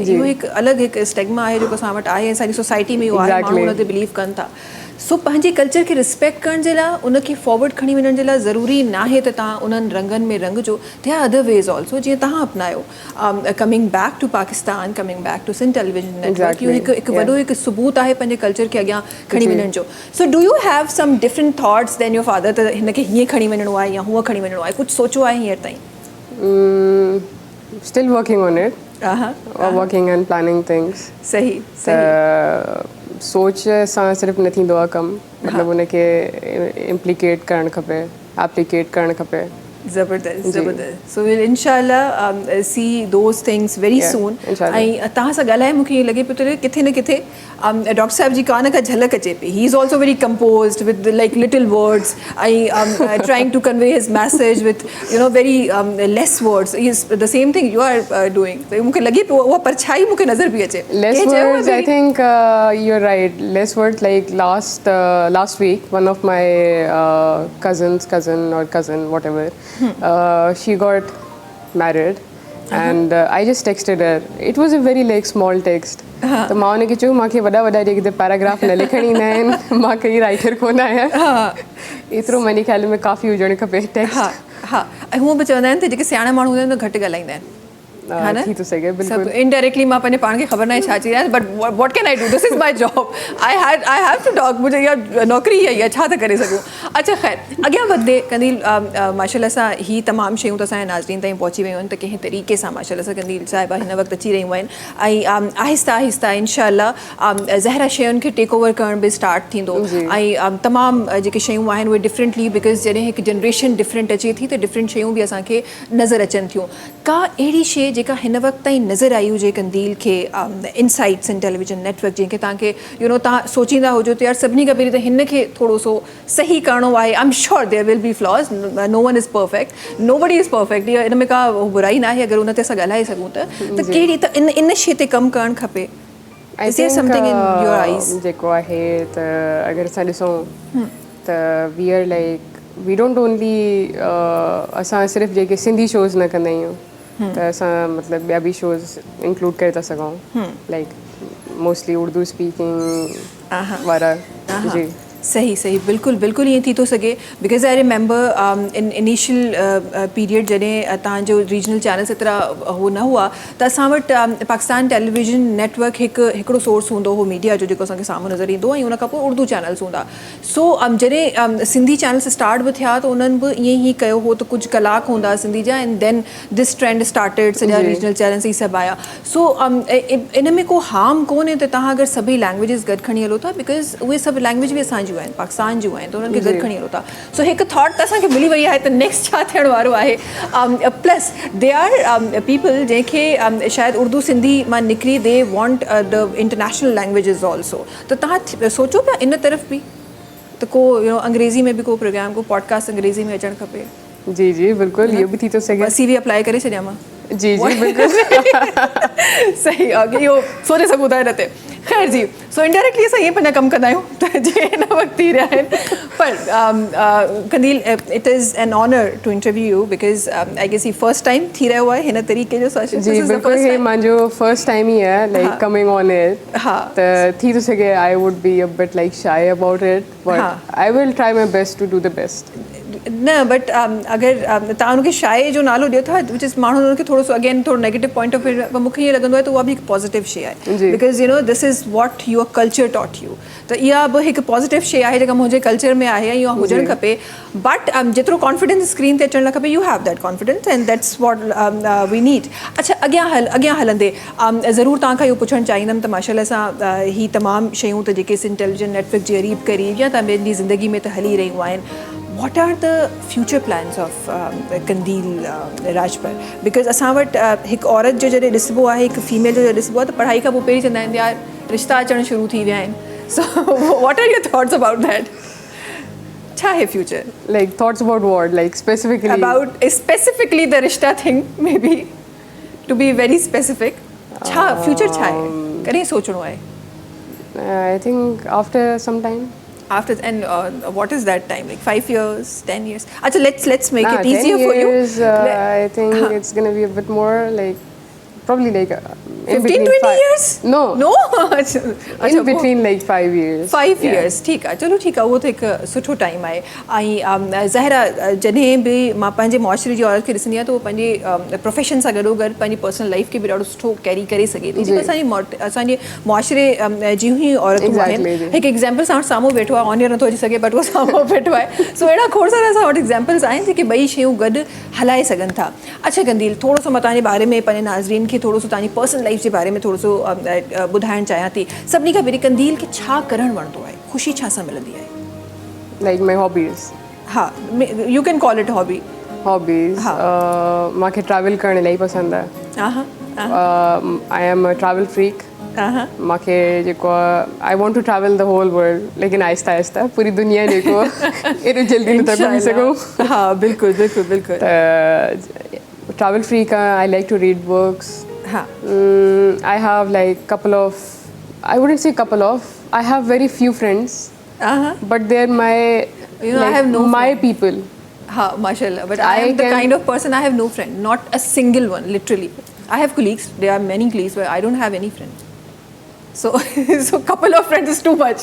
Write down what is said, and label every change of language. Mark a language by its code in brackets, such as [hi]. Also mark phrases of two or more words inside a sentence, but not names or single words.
[sd] जी। इहो हिकु अलॻि हिकु स्टिग्मा आहे जेको असां वटि आहे, असांजी सोसाइटी में इहो आहे, [en] Exactly। [sd] माण्हू हुन ते बिलीव कनि था. सो पंहिंजे कल्चर खे रिस्पेक्ट करण जे लाइ, उनखे फॉरवर्ड खणी वञण जे लाइ ज़रूरी न आहे त तव्हां उन्हनि रंगनि में रंगजो. [en] they are other ways also [sd] जीअं तव्हां अपनायो. [en] coming back to Pakistan, coming back to Sindh Television Network, [sd] इहो हिकु वॾो हिकु सबूत आहे पंहिंजे कल्चर खे अॻियां खणी जी। वञण जो. [en] So do you have some different thoughts than your father [sd] त हिनखे हीअं खणी वञिणो आहे या हूअं खणी वञिणो आहे? कुझु सोचो आहे हींअर ताईं? [en] Still working on it. Working and planning things. [sd] सही सही. सोच सां सिर्फ़ु न थींदो आहे कमु, मतिलबु उनखे इम्प्लीकेट करणु खपे, एप्लीकेट करणु खपे. ज़बरदस्त ज़बरदस्त. [en] So will [ar] إن شاء الله [en] see those things very soon. [ar] إن شاء الله. [sd] ऐं तव्हां सां ॻाल्हाए मूंखे ईअं लॻे पियो त किथे न किथे डॉक्टर साहिब जी कान खां झलक अचे पई. [en] He is also very composed with like little words ऐं trying to convey his message with you know very less words. is the same thing you are doing. [sd] त मूंखे लॻे पियो उहा परछाई मूंखे नज़र पई अचे. [en] Less words, I think you're right. Less words. Like last week, one of my cousin, whatever, she got married, and I just texted her. It was a very like small text. [hi] तो माँ ने कहा [sd] माँखे वड़ा जेके पैराग्राफ न लिखणी न आहिनि, मां कई राइटर कोन आहियां. एतिरो मुंहिंजे ख्याल में काफ़ी हुजणु खपे टेक्स्ट. हा हा. ऐं हूअं बि चवंदा आहिनि त जेके सियाणा माण्हू हूंदा आहिनि त घटि ॻाल्हाईंदा आहिनि. थी थो सघे बिल्कुलु. इनडायरेक्टली मां पंहिंजे पाण खे ख़बर न आहे छा चई रहिया, [en] But what can I do, this is my job, I have to talk. [sd] मुंहिंजी इहा नौकिरी इहा ई आहे, छा था करे सघूं. अच्छा ख़ैर अॻियां वधंदे कंदील [ar] ما شاء الله [sd] सां ही तमामु शयूं त असांजे नाज़रीन ताईं पहुची वियूं आहिनि त कंहिं तरीक़े सां [ar] ما شاء الله [sd] सां कंदील साहिबा हिन वक़्तु अची रहियूं आहिनि. ऐं आहिस्ता आहिस्ता [ar] إن شاء الله [sd] ज़हरा शयुनि खे [en] take over [sd] करण बि स्टार्ट थींदो. ऐं तमामु जेके शयूं आहिनि उहे [en] differently, because [sd] जॾहिं हिकु [en] generation different [sd] अचे थी त डिफरेंट शयूं बि असांखे नज़र अचनि थियूं. का अहिड़ी शइ जेका हिन वक़्तु ताईं नज़र आई हुजे कंदील खे [en] insights in Television Network, [sd] जंहिंखे तव्हांखे [en] you know [sd] तव्हां सोचींदा हुजो त यार सभिनी खां पहिरीं त हिन खे थोरो सो सही करिणो आहे. [en] I am sure there will be flaws, no one is perfect, nobody is perfect. [sd] इन में का बुराई न आहे अगरि उन ते असां ॻाल्हाए सघूं त कहिड़ी त इन शइ ते कमु करणु खपे. [en] I think [sd] जेको आहे त अगरि असां ॾिसूं त [en] we don't only [sd] असां सिर्फ़ु जेके सिंधी शोज़ न कंदा आहियूं त असां मतिलबु ॿिया बि शोज़ इंक्लूड करे था सघूं, [en] like mostly Urdu speaking [sd] वारा. जी सही सही बिल्कुलु बिल्कुलु ईअं थी थो सघे. [en] because I remember in initial period [sd] जॾहिं तव्हांजो [en] regional channels [sd] एतिरा हो न हुआ त असां वटि पाकिस्तान टेलीविजन नेटवर्क हिकिड़ो सोर्स हूंदो हो मीडिया जो जेको असांखे साम्हूं नज़र ईंदो, ऐं उन खां पोइ [en] Urdu channels [sd] हूंदा. सो जॾहिं [en] Sindhi channels start [sd] बि थिया त उन्हनि बि ईअं ई कयो हो त कुझु कलाक हूंदा सिंधी जा, [en] And then this trend started. [sd] सॼा [en] regional channels [sd] ई सभु आया. सो इन में को हार्म कोन्हे त तव्हां अगरि सभई लैंग्वेजिस गॾु खणी हलो था, बिकॉज़ उहे सभु लैंग्वेज बि असांजी आहिनि, पाकिस्तान जूं आहिनि, त उन्हनि खे गॾु खणी हलो था. सो हिकु थॉट त असांखे मिली वई आहे त नेक्स्ट छा थियण वारो आहे. [en] plus they are people [sd] जंहिंखे शायदि उर्दू सिंधी मां निकिरी [en] they want the international languages also. [sd] त तव्हां सोचो पिया इन तरफ़ बि त को [en] you know [sd] अंग्रेज़ी में बि को प्रोग्राम, को पॉडकास्ट अंग्रेज़ी में अचणु खपे? जी जी बिल्कुलु, इहो बि थी थो सघे. [en] CV apply [sd] करे छॾियां मां? जी जी बिल्कुलु सही आहे, इहो सोचे सघूं था हिन ते. ख़ैर जी, सो इनडायरेक्टली असां ईअं पंहिंजा कमु कंदा आहियूं त जे हिन वक़्तु थी रहिया आहिनि. [en] पर कंदील, It is an honor to interview you, because I guess ही first time [sd] थी रहियो आहे हिन तरीक़े जो सेशन. जी बिल्कुलु, हे मुंहिंजो [en] first time [sd] ई आहे [en] like coming on it. [sd] हा त थी थो सघे [en] I would be a bit like shy about it, but I will try my best to do the best. [sd] न बट अगरि तव्हां हुनखे शाए जो नालो ॾियो था, [en] which is [sd] माण्हू हुनखे थोरो सो अगेन थोरो [en] negative point of view, [sd] पर मूंखे ईअं लॻंदो आहे त उहा बि हिकु पॉज़िटिव शइ आहे. [en] because you know this is what your culture taught you. [sd] त इहा बि हिकु पॉज़िटिव शइ आहे जेका मुंहिंजे कल्चर में आहे, ऐं इहा हुजणु खपे. बट जेतिरो [en] confidence screen [sd] ते अचणु लाइ खपे, [en] You have that confidence and that's what we need. [sd] अच्छा, अॻियां हलंदे ज़रूरु तव्हां खां इहो पुछणु चाहींदमि त [ar] ما شاء الله [sd] सां ही तमामु शयूं त जेके सिंध टेलीविजन नेटवर्क जे क़रीब क़रीब या तव्हां ॿियनि जी ज़िंदगी में त हली रहियूं आहिनि. [en] What are the future plans of कंदील राजपर? [sd] बिकॉज़ असां वटि हिकु औरत जो जॾहिं ॾिसबो आहे, हिकु फीमेल जो जॾहिं ॾिसबो आहे त पढ़ाई खां पोइ पहिरीं चवंदा आहिनि यार रिश्ता अचणु शुरू थी विया आहिनि. [en] So what are your thoughts about that? [sd] छा आहे फ्यूचर? [en] Like thoughts about what, like specifically About specifically the रिश्ता thing, may be to be very specific. [sd] छा फ्यूचर छा आहे, कॾहिं सोचणो आहे? [en] I think after some time. After and what is that time? Like 5 years, 10 years? Acha, let's make it 10 easier for you. years, I think it's gonna be a bit more like probably like in 15, between 20 years? No, No? in between like 5 years. 5 Yeah. [sd] years ठीक आहे चलो ठीकु आहे उहो त हिकु सुठो टाइम आहे ऐं ज़ाहिरा जॾहिं बि मां पंहिंजे मुआशरे जी औरत खे ॾिसंदी आहियां त उहो पंहिंजे प्रोफेशन सां गॾोगॾु पंहिंजी [en] personal life [sd] खे बि ॾाढो सुठो कैरी करे सघे थी जेको असांजे मुआशरे जूं ई औरतूं आहिनि हिकु एग्ज़ाम्पल सां वटि साम्हूं वेठो आहे ऑनियर नथो अची सघे बट उहो साम्हूं वेठो आहे सो अहिड़ा खोड़ सारा असां वटि एग्ज़ाम्पल्स आहिनि जेके ॿई शयूं गॾु हलाए सघनि था अच्छा कंदील थोरो सो मां तव्हांजे बारे में पंहिंजे नाज़रीन खे थोरो सो तव्हांजी [en] personal life [sd] जे बारे में थोरो सो ॿुधाइणु चाहियां थी सभिनी खां पहिरीं कंदील खे छा करणु वणंदो आहे ख़ुशी छा सां मिलंदी आहे [en] Like my hobbies. हा You can call it hobby Hobbies. [sd] मूंखे ट्रैवल करणु इलाही पसंदि आहे. [en] I am a travel freak. [sd] मूंखे जेको [en] I want to travel the whole world [sd] लेकिन आहिस्ता आहिस्ता पूरी दुनिया जेको एॾो जल्दी नथा घुमी सघूं हा बिल्कुलु बिल्कुलु बिल्कुलु [en] त travel freak I like to read books [sd] हा [en] I have like couple of, I wouldn't say couple of, I have very few friends, but they're my, You know, I have no my people. ha [ar] ما شاء الله [en] but I am the kind of person I have no friend not a single one literally I have colleagues there are many colleagues but I don't have any friends so so couple of friends is too much